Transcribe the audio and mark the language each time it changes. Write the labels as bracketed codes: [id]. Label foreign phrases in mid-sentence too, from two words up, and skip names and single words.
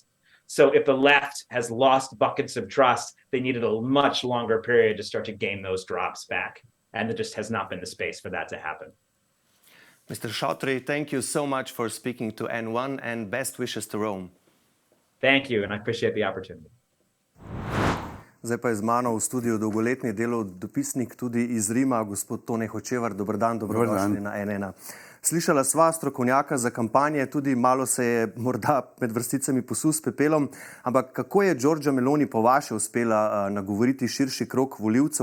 [en] So if the left has lost buckets of trust, they needed a much longer period to start to gain those drops back. And there just has not been the space for that to happen. Mr. Chautry, thank you so much for speaking to N1 and best wishes to Rome. Thank you, and I appreciate the opportunity. [sl] Zdaj pa je z mano v studiu dolgoletni dopisnik tudi iz Rima, gospod Tone Hočevar. Dober dan, dobrodošli na N1. Slišala sva strokovnjaka za kampanje, tudi malo se je morda med vrsticami posul s pepelom, ampak kako je Giorgia Meloni po vaše uspela nagovoriti širši krog volivcev?